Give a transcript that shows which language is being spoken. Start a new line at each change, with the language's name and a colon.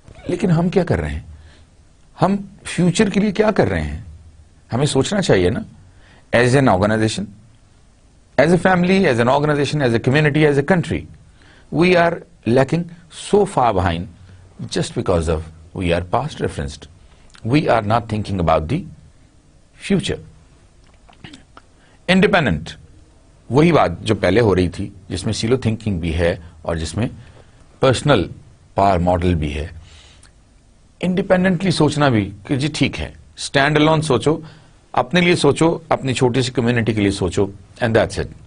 Hindi: लेकिन हम क्या कर रहे हैं, हम फ्यूचर के लिए क्या कर रहे हैं? हमें सोचना चाहिए ना,
English: As an organisation, as a family, as an organisation, as a community, as a country, we are lacking so far behind just because of we are past referenced. We are not thinking about the future.
Hindi: Independent, वही बात जो पहले हो रही थी, जिसमें सिलो thinking भी है और जिसमें पर्सनल पावर मॉडल भी है। इंडिपेंडेंटली सोचना भी कि जी ठीक है, स्टैंड अलोन सोचो, अपने लिए सोचो, अपनी छोटी सी कम्युनिटी के लिए सोचो, एंड दैट्स इट।